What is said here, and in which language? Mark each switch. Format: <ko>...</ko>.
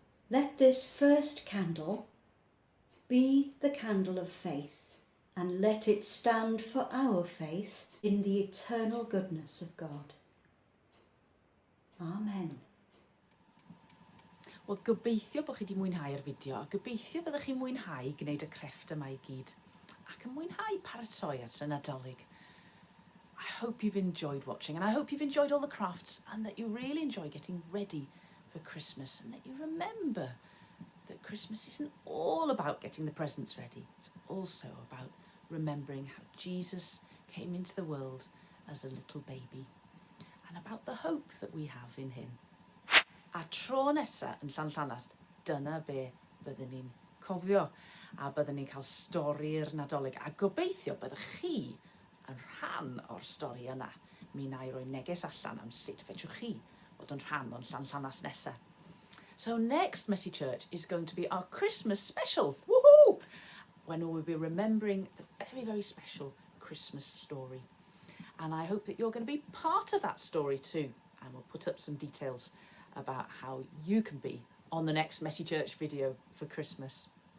<en>Let this first candle be the candle of faith, and let it stand for our faith in the eternal goodness of God. Amen.</en> <cy>Wel, gobeithio bod chi wedi mwynhau'r fideo, a gobeithio byddwch chi'n mwynhau gwneud y crefft yma I gyd, ac yn mwynhau paratoi at y Nadolig.</cy> <en>I hope you've enjoyed watching, and I hope you've enjoyed all the crafts, and that you really enjoy getting ready for Christmas, and that you remember that Christmas isn't all about getting the presents ready. It's also about remembering how Jesus came into the world as a little baby, and about the hope that we have in him.</en> <cy>A tro nesa yn Llanast, dyna be byddwn ni'n cofio, a byddwn ni'n cael stori'r Nadolig, a gobeithio byddwch chi yn rhan o'r stori yna. Mi na I roi neges allan am sut fedrwch chi fod yn rhan o'n Llanast nesa.</cy> <en>So next Messy Church is going to be our Christmas special, woohoo! When we'll be remembering the very, very special Christmas story. And I hope that you're going to be part of that story too, and we'll put up some details about how you can be on the next Messy Church video for Christmas.</en>